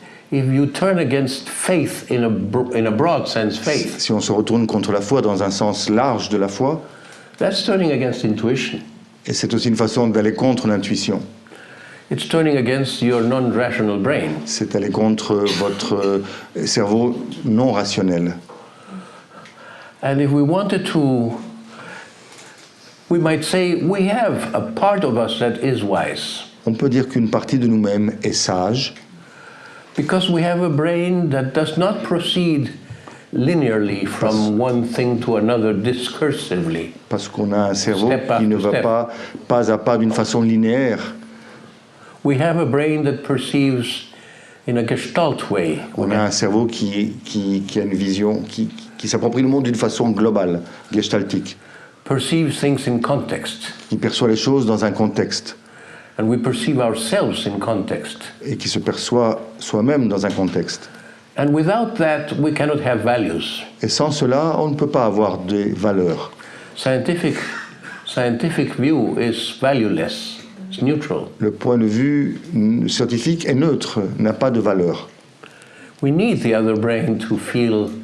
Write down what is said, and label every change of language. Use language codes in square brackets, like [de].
[en] If you turn against faith in a broad sense, faith, [fr] Si on se retourne contre la foi dans un sens large de la foi, [en] that's turning against intuition. [fr] et c'est aussi une façon d'aller contre l'intuition. [en] It's turning against your non-rational brain. [fr] C'est aller contre votre cerveau non rationnel. [en] And if we wanted to, we might say we have a part of us that is wise. [fr] On peut dire qu'une partie de nous-mêmes est sage, [en] Because we have a brain that does not proceed linearly from one thing to another discursively. [fr] Parce qu'on a un cerveau [en] Step [fr] qui ne [en] after [fr] va [en] step. [fr] pas à pas d'une façon linéaire. [en] We have a brain that perceives in a gestalt way. [fr] On a un cerveau qui a une vision, qui s'approprie le monde d'une façon globale, gestaltique, [en] Perceives things in context. [fr] qui perçoit les choses dans un contexte [en] And we perceive ourselves in context. [fr] et qui se perçoit soi-même dans un contexte. [en] And without that, we cannot have values. [fr] Et sans cela, on ne peut pas avoir des valeurs. [en] Scientific view is valueless. It's neutral. [fr] Le point de vue scientifique est neutre, n'a pas de valeur. [en] We need the other brain to feel